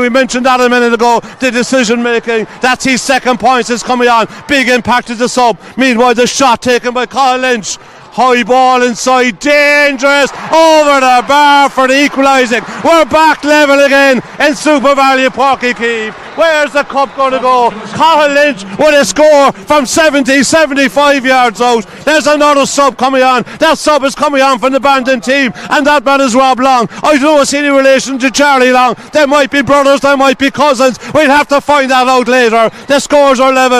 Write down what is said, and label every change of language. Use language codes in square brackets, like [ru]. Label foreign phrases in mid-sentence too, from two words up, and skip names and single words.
[en] We mentioned that a minute ago, the decision making. That's his second points is coming on. Big impact to the sub. Meanwhile, the shot taken by Cathal Lynch. High ball inside, dangerous, over the bar for the equalising. We're back level again in Super Value Páirc Uí Chaoimh. Where's the cup going to go? Cathal Lynch with a score from 75 yards out. There's another sub coming on. That sub is coming on from the Bandon team, and that man is Rob Long. I don't know any relation to Charlie Long. They might be brothers, they might be cousins. We'll have to find that out later. The scores are level.